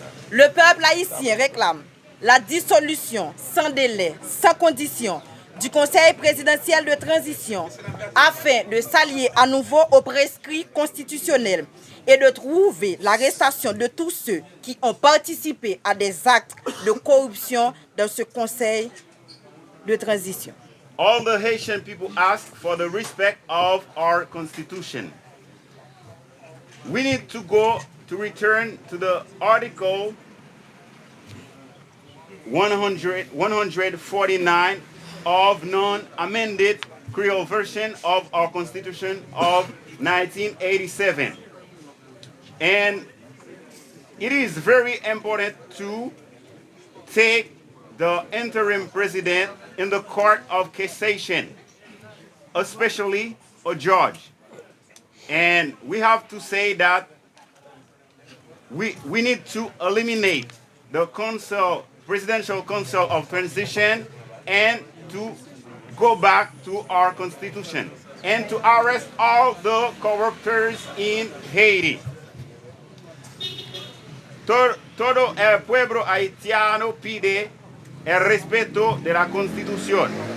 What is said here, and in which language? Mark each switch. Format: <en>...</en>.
<fr>Le peuple haïtien réclame la dissolution sans délai, sans condition, du Conseil présidentiel de transition afin de s'allier à nouveau aux prescrits constitutionnels et de trouver l'arrestation de tous ceux qui ont participé à des actes de corruption dans ce Conseil de transition.</fr> <en>All the Haitian people ask for the respect of our constitution. We need to return to the article 149 of non-amended Creole version of our Constitution of 1987. And it is very important to take the interim president in the Court of Cassation, especially a judge. And we have to say that we need to eliminate the Presidential Council of Transition and to go back to our constitution and to arrest all the corruptors in Haiti.</en> <es>Todo el pueblo haitiano pide el respeto de la constitución.</es>